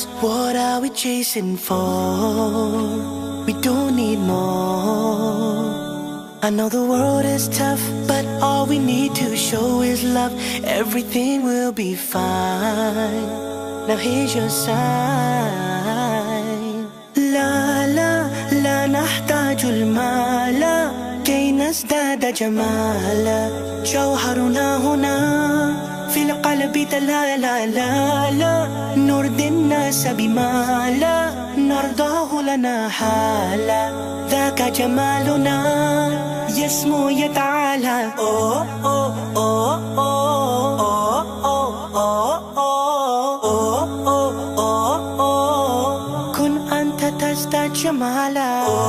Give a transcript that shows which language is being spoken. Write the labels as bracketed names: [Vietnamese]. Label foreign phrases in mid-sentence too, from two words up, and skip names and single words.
[English] What are we chasing for? We don't need more. I know the world is tough, but all we need to show is love. Everything will be fine. Now here's your sign. [Arabic] لا لا لا نحتاج المال كي نزداد جمالا جوهرنا هنا في القلب تلالا لا لا نرضي الناس بما لا نرضاه لنا حالا ذاك جمالنا يسمو يتعالى أوه أوه أوه أوه أوه أوه أوه أوه كن أنت تزداد جمالا